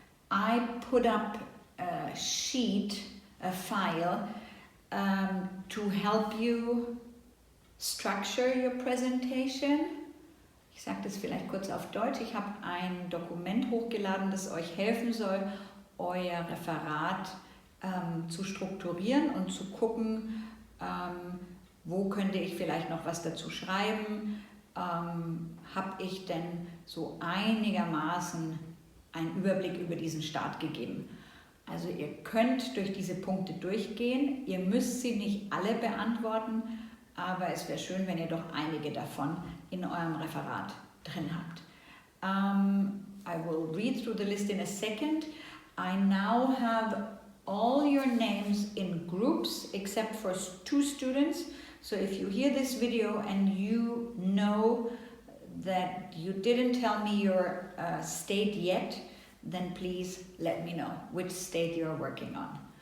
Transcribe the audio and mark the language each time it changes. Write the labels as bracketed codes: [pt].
[en] I put up a sheet, a file, to help you structure your presentation. [de] Ich sage das vielleicht kurz auf Deutsch. Ich habe ein Dokument hochgeladen, das euch helfen soll, euer Referat zu strukturieren und zu gucken, wo könnte ich vielleicht noch was dazu schreiben. Habe ich denn so einigermaßen einen Überblick über diesen Start gegeben. Also ihr könnt durch diese Punkte durchgehen. Ihr müsst sie nicht alle beantworten, aber es wäre schön, wenn ihr doch einige davon in eurem Referat drin habt. [en] I will read through the list in a second. I now have all your names in groups except for 2 students. So if you hear this video and you know that you didn't tell me your state yet, then please let me know which state you're working on.